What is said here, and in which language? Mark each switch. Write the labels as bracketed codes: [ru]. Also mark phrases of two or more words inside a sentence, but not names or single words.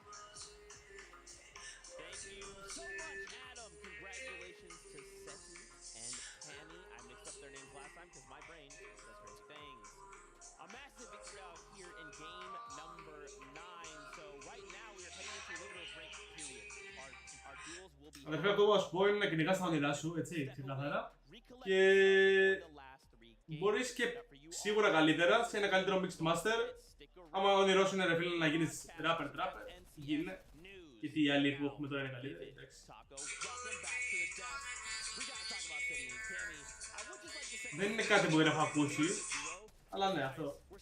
[en] Thank you so much, Adam. Congratulations to Seti and Cammy. I mixed up their names last time because my brain does crazy things. A massive victory out here in game number 9. So right now we are heading into a little bit of break period. Our duels will be... [el] Αδερφέ, αυτό που σου πω είναι να κυνηγάς τα όνειρά σου, έτσι, ξεκάθαρα. Και μπορείς και σίγουρα καλύτερα σε ένα καλύτερο Mixed Master. Άμα ο όνειρός σου είναι ρε φίλε να γίνεις rapper, γίνε. Γιατί οι άλλοι που έχουμε τώρα είναι καλύτεροι, εντάξει. Δεν είναι κάτι που δεν έχω ακούσει, αλλά ναι, αυτό.